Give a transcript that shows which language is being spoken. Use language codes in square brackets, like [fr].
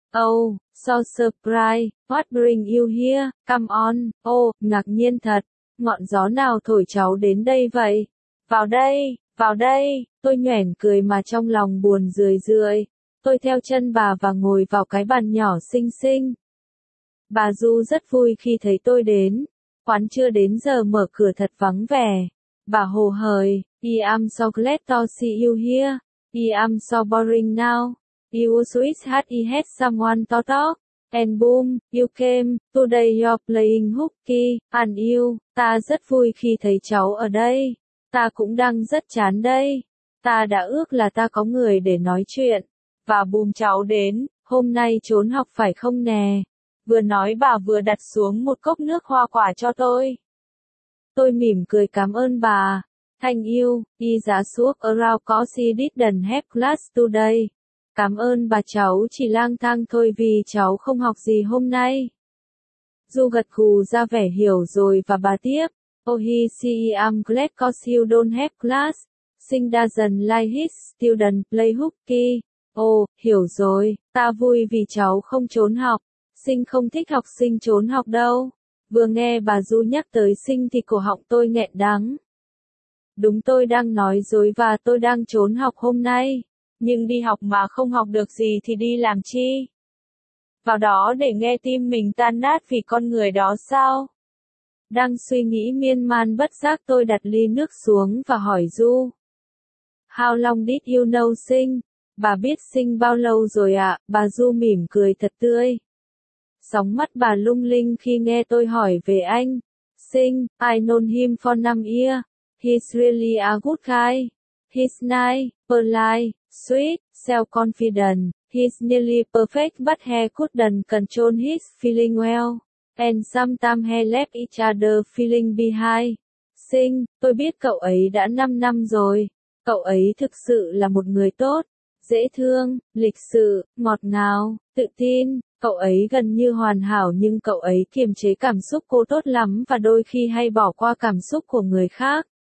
[en] Oh, so surprised, what bring you here, come on, oh, [vi] ngạc nhiên thật, ngọn gió nào thổi cháu đến đây vậy? Vào đây, vào đây. Tôi nhoẻn cười mà trong lòng buồn rười rượi. Tôi theo chân bà và ngồi vào cái bàn nhỏ xinh xinh. Bà Du rất vui khi thấy tôi đến. Quán chưa đến giờ mở cửa thật vắng vẻ. Bà hồ hởi, [en] I am so glad to see you here. I am so boring now. You always had someone to talk. And boom, you came. Today you're playing hooky, and you. [vi] Ta rất vui khi thấy cháu ở đây. Ta cũng đang rất chán đây. Ta đã ước là ta có người để nói chuyện. Và boom, cháu đến. Hôm nay trốn học phải không nè? Vừa nói bà vừa đặt xuống một cốc nước hoa quả cho tôi. Tôi mỉm cười cảm ơn bà. [en] Thank you, I just walk around cause I didn't have class today. [vi] Cảm ơn bà, cháu chỉ lang thang thôi vì cháu không học gì hôm nay. Du gật gù ra vẻ hiểu rồi và bà tiếp. [en] Oh, see, I'm glad cause you don't have class. Sinh doesn't like his student play hooky. [vi] Oh, hiểu rồi, ta vui vì cháu không trốn học. Sinh không thích học sinh trốn học đâu. Vừa nghe bà Du nhắc tới Sinh thì cổ họng tôi nghẹn đắng. Đúng, tôi đang nói dối và tôi đang trốn học hôm nay. Nhưng đi học mà không học được gì thì đi làm chi? Vào đó để nghe tim mình tan nát vì con người đó sao? Đang suy nghĩ miên man bất giác, tôi đặt ly nước xuống và hỏi Du. [en] How long did you know Sinh? [vi] Bà biết Sinh bao lâu rồi ạ? Bà Du mỉm cười thật tươi. Sóng mắt bà lung linh khi nghe tôi hỏi về anh. [en] Sinh, I known him for 5 years. He's really a good guy. He's nice, polite, sweet, self-confident. He's nearly perfect but he couldn't control his feeling well. And sometimes he left each other feeling behind. [vi] Sinh, tôi biết cậu ấy đã 5 năm rồi. Cậu ấy thực sự là một người tốt, dễ thương, lịch sự, ngọt ngào, tự tin. Cậu ấy gần như hoàn hảo, nhưng cậu ấy kiềm chế cảm xúc cô tốt lắm và đôi khi hay bỏ qua cảm xúc của người khác.